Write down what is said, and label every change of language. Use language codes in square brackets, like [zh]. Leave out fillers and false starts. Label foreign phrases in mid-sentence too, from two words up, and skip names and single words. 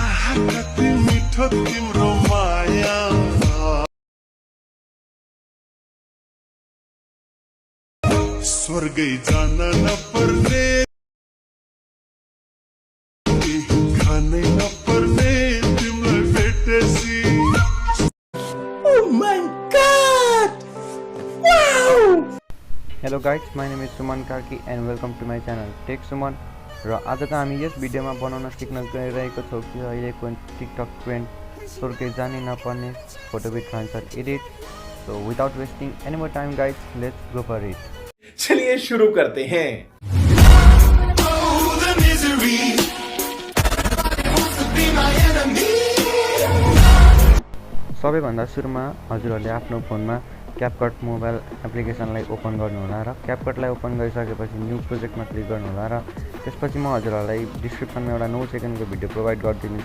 [ne] कति मिठो तिम्रो माया स्वर्गै जान नपर्ने खानै नपर्ने तिमीलाई भेटेसी [en] Oh my god! Wow! Hello guys, my name is Suman Karki and welcome to my channel Techsuman. [ne] र आजको हामी यस भिडियोमा बनाउन सिक्न गइरहेको छौँ कि अहिलेको टिकटक ट्रेन्ड स्वर्गै जानै नपर्ने [en] photo with transfer edit. So without wasting any more time guys, let's go for it. [hi] चलिए शुरू करते हैं. [ne] सबैभन्दा सुरुमा हजुरहरूले आफ्नो फोनमा क्यापकट [en] mobile applicationलाई [ne] ओपन गर्नुहोला र क्यापकटलाई ओपन गरिसकेपछि [en] new projectमा [ne] क्लिक गर्नुहोला र त्यसपछि म हजुरहरूलाई डिस्क्रिप्सनमा एउटा 9 सेकेन्डको भिडियो प्रोभाइड गरिदिन्छु.